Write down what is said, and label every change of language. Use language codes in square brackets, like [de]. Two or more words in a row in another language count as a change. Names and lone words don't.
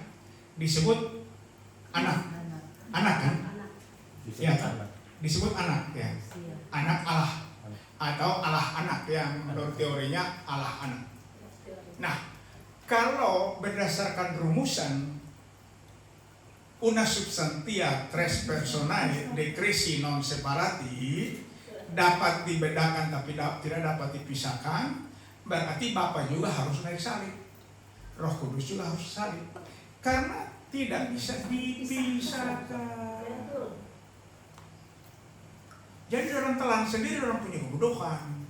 [id] Disebut anak. Anak kan? Ya, disebut anak ya. Anak Allah atau Allah anak yang menurut teorinya Allah anak. Nah, kalau berdasarkan rumusan [la] una substantia tres personae decresi non separati, [id] dapat dibedakan tapi tidak dapat dipisahkan, berarti Bapa juga harus naik salib, Roh Kudus juga harus salib, karena tidak bisa dipisahkan. Jadi orang telan sendiri, orang punya kebodohan.